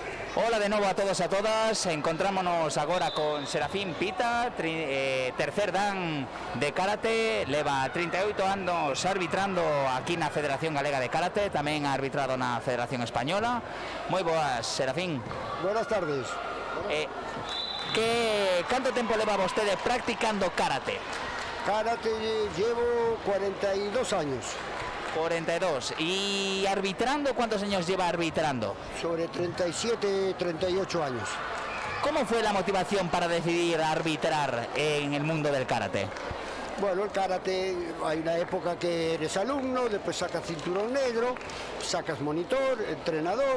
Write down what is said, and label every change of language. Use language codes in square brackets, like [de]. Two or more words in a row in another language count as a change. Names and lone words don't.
[gl] Hola de novo a todos e a todas. Encontrámonos agora con Serafín Pita, tercer dan de karate, leva 38 anos arbitrando aquí na Federación Galega de Karate, tamén ha arbitrado na Federación Española. Moi boas, Serafín. [es] Buenas tardes. [gl] Canto tempo leva vostede practicando karate? [es] Karate llevo 42 años. 42. ¿Y arbitrando cuántos años lleva arbitrando? Sobre 37, 38 años. ¿Cómo fue la motivación para decidir arbitrar en el mundo del karate? Bueno, el karate, hay una época que eres alumno, después sacas cinturón negro, sacas monitor, entrenador.